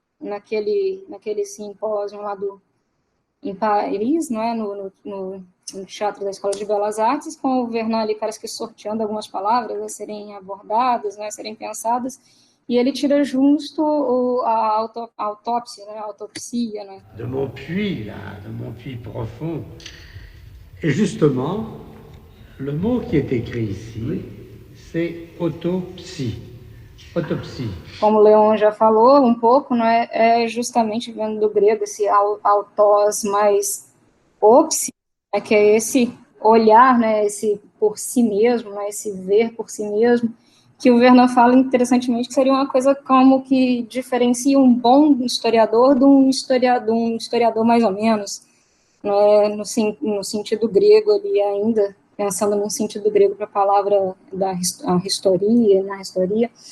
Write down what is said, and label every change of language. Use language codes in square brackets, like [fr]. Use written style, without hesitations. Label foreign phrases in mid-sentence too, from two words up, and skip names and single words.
[pt] naquele simpósio lá em Paris, né, no Teatro da Escola de Belas Artes, com o Vernon ali parece que sorteando algumas palavras a serem abordadas, né, a serem pensadas, e ele tira justo a autópsia, né, a autopsia, né. [fr] De mon puits, là, de mon puits profond. Et justement, le mot qui est écrit ici, c'est autopsie. Autopsie. [pt] Como o Leon já falou um pouco, né, é justamente vendo do grego esse autós mais opsi, né, que é esse olhar, né, esse por si mesmo, né, esse ver por si mesmo, que o Vernon fala interessantemente que seria uma coisa como que diferencia um bom historiador de um historiador mais ou menos, né, no sentido grego ali ainda, pensando no sentido grego para a palavra da historia, na historia,